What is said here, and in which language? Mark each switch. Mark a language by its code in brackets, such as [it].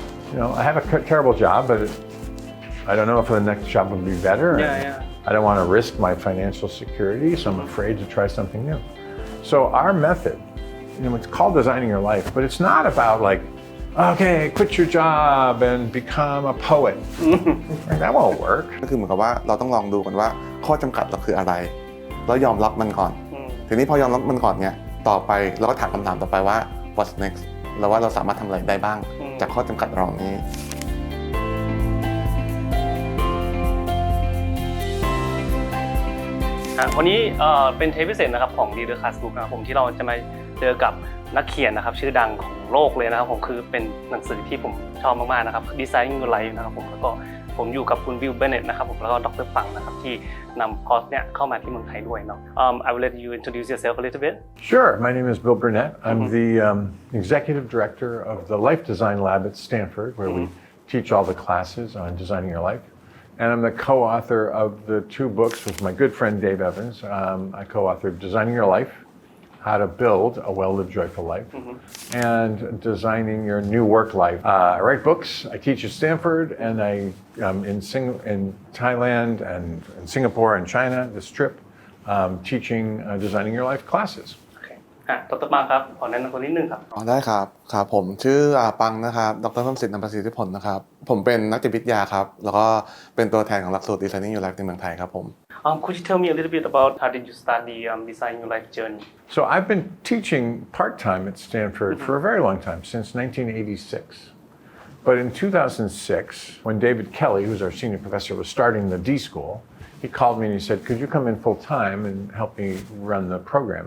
[en] You know, I have a terrible job, but I don't know if the next job will be better. I don't want to risk my financial security, so I'm afraid to try something new. So our method, you know, it's called designing your life, but it's not about like, okay, quit your job and become a poet. That won't work. [th] ก็คือเหมือนกับว่าเราต้องลองดูกันว่าข้อจำกัดเราคืออะไรแล้วยอมรับมันก่อนทีนี้พอยอมรับมันก่อนเนี่ยต่อไปเราก็ถามคำถามต่อไปว่า [en] what's next [th] แล้วว่าเราสามารถทำอะไรได้บ้างจากข้อจำกัดเหล่านี้ วันนี้เป็นเทปพิเศษนะครับของ Leader Classbook นะครับผมที่เราจะมาเจอกับนักเขียนนะครับชื่อดังของโลกเลยนะครับผมคือเป็นหนังสือที่ผมชอบมากๆนะครับ [en] Designing Your Life [th] นะครับผมแล้วก็ผมอยู่กับคุณ Bill Burnett นะครับผมแล้วก็ดร. ปังนะครับที่นำคอร์สเนี่ยเข้ามาที่เมืองไทยด้วยเนาะ [en] I will let you introduce yourself a little bit. Sure. My name is Bill Burnett. I'm the executive director of the Life Design Lab at Stanford, where we teach all the classes on designing your life. And I'm the co-author of the two books with my good friend Dave Evans. I co-authored Designing Your Life, How to Build a Well-Lived Joyful Life, and Designing Your New Work Life. I write books, I teach at Stanford, and in Thailand and in Singapore and China, this trip, teaching Designing Your Life classes. [th] ดร. ปังครับขอแนะนำตัวนิดนึงครับ ได้ครับครับผมชื่อปังนะครับดร.เพิ่มสิทธิ์นำประสิทธิผลนะครับผมเป็นนักจิตวิทยาครับแล้วก็เป็นตัวแทนของหลักสูตร Designing Your Life ในเมืองไทยครับผม [en] Could you tell me a little bit about how did you start the Designing Your Life journey? So I've been teaching part-time at Stanford for a very long time, since 1986. But in 2006, when David Kelly, who's our senior professor, was starting the D School, he called me and he said, could you come in full-time and help me run the program?